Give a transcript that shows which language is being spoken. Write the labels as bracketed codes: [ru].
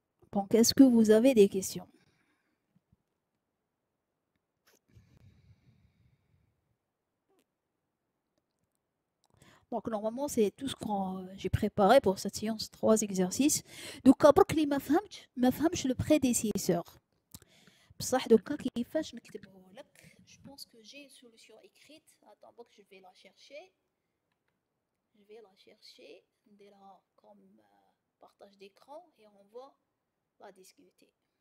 [fr] Donc, est-ce que vous avez des questions? Donc, normalement, c'est tout ce que j'ai préparé pour cette séance, 3 exercices. [ar] Donc, برك اللي ما فهمش le prédécesseur. بصح دوكا كيفاش نكتبه لك؟ [fr] Je pense que j'ai une solution écrite. Attends, donc je vais la chercher. [ar] نديرها [fr] comme partage d'écran et on va la discuter.